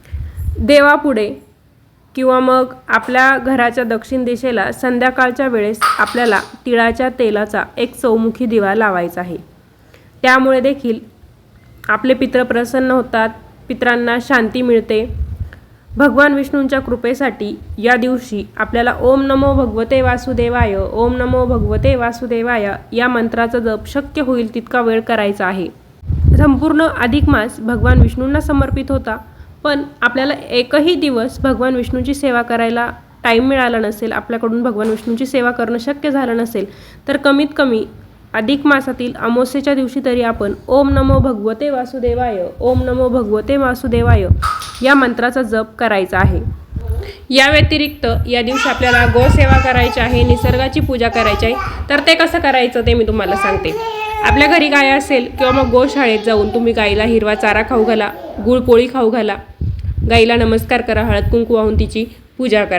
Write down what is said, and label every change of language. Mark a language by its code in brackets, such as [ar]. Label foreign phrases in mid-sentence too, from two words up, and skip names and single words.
[mr] देवापुढे किंवा मग आपल्या घराच्या दक्षिण दिशेला संध्याकाळच्या वेळेस आपल्याला तिळाच्या तेलाचा एक चौमुखी दिवा लावायचा आहे। त्यामुळे देखील आपले पितृ प्रसन्न होतात, पितरांना शांती मिळते। भगवान विष्णूंच्या कृपेसाठी या दिवशी आपल्याला [sa] ओम नमो भगवते वासुदेवाय, ओम नमो भगवते वासुदेवाय [mr] या मंत्राचा जप शक्य होईल तितका वेळ करायचा आहे। संपूर्ण अधिक मास भगवान विष्णूंना समर्पित होता, पण आपल्याला एकही दिवस भगवान विष्णूंची सेवा करायला टाईम मिळाला नसेल, आपल्याकडून भगवान विष्णूंची सेवा करणं शक्य झालं नसेल तर कमीत कमी अधिक मासातील अमावस्येच्या दिवशी तरी आपण [sa] ओम नमो भगवते वासुदेवाय, ओम नमो भगवते वासुदेवाय [mr] या मंत्राचा जप करायचा आहे। या व्यतिरिक्त या दिवशी आपल्याला गोसेवा करायची आहे, निसर्गाची पूजा करायची आहे। तर ते कसं करायचं ते मी तुम्हाला सांगते। आपल्या घरी गाय असेल किंवा मग गोशाळेत जाऊन तुम्ही गाईला हिरवा चारा खाऊ घाला, गुळपोळी खाऊ घाला, गाईला नमस्कार करा, हळद कुंकू वाहून तिची पूजा करा।